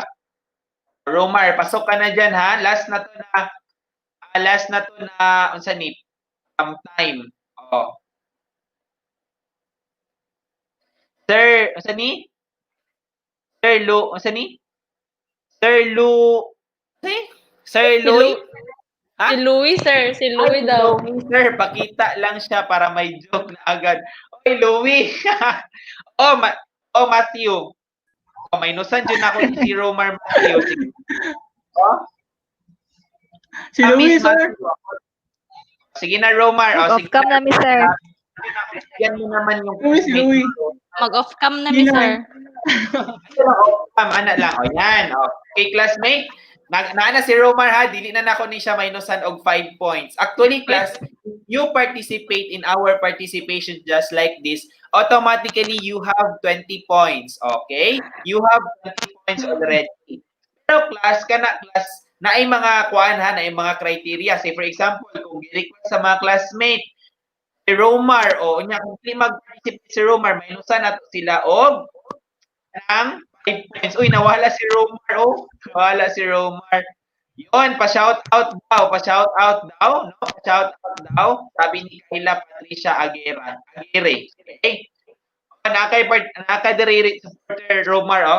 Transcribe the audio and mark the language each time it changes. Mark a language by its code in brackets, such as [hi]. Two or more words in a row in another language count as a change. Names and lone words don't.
[tl] Romar, pasok ka na diyan, ha. Last na to na unsa ni time. [ceb] Oh. Sir, unsa ni? Sir Lu, unsa ni? Sir Lu, Sir [tl] Si Louis? Si Louis, sir. Si Louis daw. Louis, sir, pakita lang siya para may joke na agad. Oy, Louis! oh, Matthew. Oh, may nusan dyan ako si Romar Matthew. Sige. Oh? Si Louis, Miss sir. Matthew. Sige na, Romar. Oh, Off sige cam na, namin, sir. Yan mo naman yung Louis, si Louis. [ceb] Mag-off cam na mi, sir. Ana lang. O, yan. O. Okay, classmate. Naana si Romar, ha, dili na nako ni siya minusan og 5 points. [en] Actually, class, you participate in our participation just like this, automatically you have 20 points. Okay? You have 20 points already. [ceb] Pero class, naay mga kuan, ha, naay mga criteria. [en] Say for example, [ceb] kung i-request sa mga classmate, si Romar, o unya kung di mag-participate si Romar, minusan nato sila og ng 5 points. [tl] Uy, nawala si Romar, oh. Nawala si Romar. Yun, pa-shout out daw, no? Pa-shout out daw. Sabi ni Kayla Patricia Aguirre. Okay? [ceb] Nakadiri supporter Romar, oh.